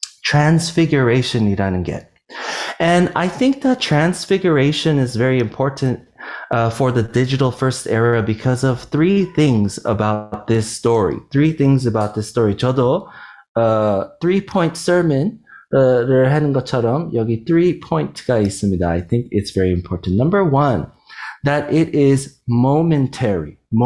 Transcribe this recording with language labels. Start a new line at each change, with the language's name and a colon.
Korean: transfiguration이라는 게.
English: And I think that transfiguration is very important for the digital first era because of 3 things about this story.
Korean: 저도 3-point sermon을 하는 것처럼 여기 3-point가 있습니다.
English: I think it's very important. Number 1, that it is momentary.